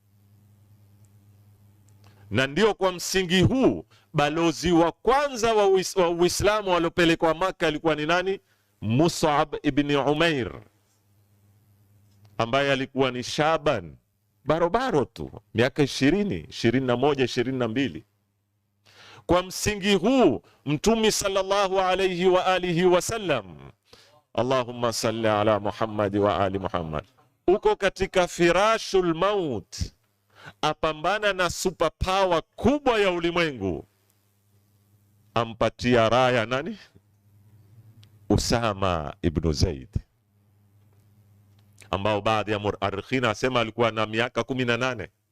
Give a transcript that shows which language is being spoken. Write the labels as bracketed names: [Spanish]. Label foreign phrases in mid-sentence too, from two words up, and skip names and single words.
[Swahili] Na ndio kwa msingi huu balozi wa kwanza wa Uislamu waliopelekwa Maka alikuwa ni nani? Mus'ab ibn Umair, ambaye alikuwa ni shaban barobaro tu, miaka 20, 21, 22. Kwa msingi huu Mtume [Arabic] صلى الله عليه وعلى آله وسلم اللهم صل على محمد وعلى آل محمد, [Swahili] uko katika [Arabic] فراش الموت, [Swahili] apambana na superpower kubwa ya ulimwengu, ampatia raya nani? Usama ibn Zaid, ambao baadhi ya muarrikhina asema alikuwa na miaka 18.